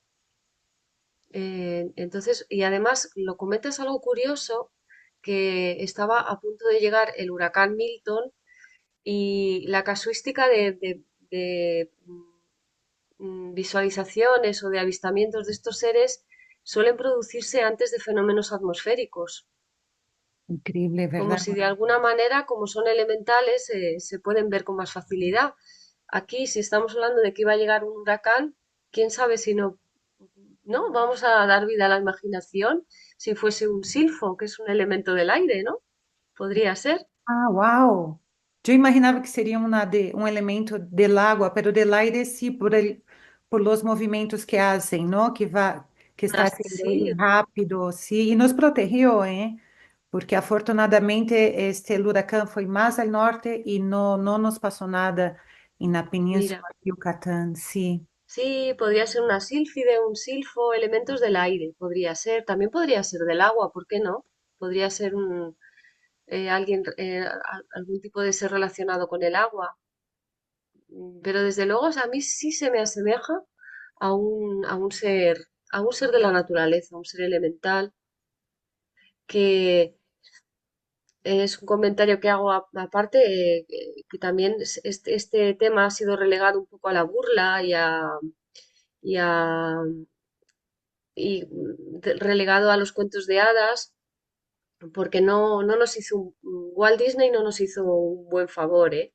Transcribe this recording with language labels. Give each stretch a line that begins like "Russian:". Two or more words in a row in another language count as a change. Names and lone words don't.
Spanish: Entonces, y además lo comentas algo curioso, que estaba a punto de llegar el huracán Milton y la casuística de visualizaciones o de avistamientos de estos seres suelen producirse antes de fenómenos atmosféricos,
Portuguese: Incrível, como verdade?
Spanish: si de alguna manera, como son elementales, se pueden ver con más facilidad. Aquí, si estamos hablando de que iba a llegar un huracán, quién sabe si no, ¿no? Vamos a dar vida a la imaginación si fuese un silfo, que es un elemento del aire, ¿no? Podría ser.
Portuguese: Ah, uau! Eu imaginava que seria um elemento
Spanish: del agua, pero del aire sí, por los movimentos que hacen, ¿no? Que está haciendo Sí,
Portuguese: ele rápido, sí, e nos protegeu, ¿eh?
Spanish: Porque afortunadamente este huracán
Portuguese: foi mais ao norte e não nos passou nada na mira.
Spanish: Península de Yucatán, sí. Sí, podría ser una sílfide, un silfo, elementos del aire, podría ser. También podría ser del agua, ¿por qué no? Podría ser alguien, algún tipo de ser relacionado con el agua. Pero desde luego, o sea, a mí sí se me asemeja a un ser de la naturaleza, a un ser elemental, que es un comentario que hago aparte, que también este tema ha sido relegado un poco a la burla y a- relegado a los cuentos de hadas, porque no nos hizo Walt Disney no nos hizo un buen favor, ¿eh?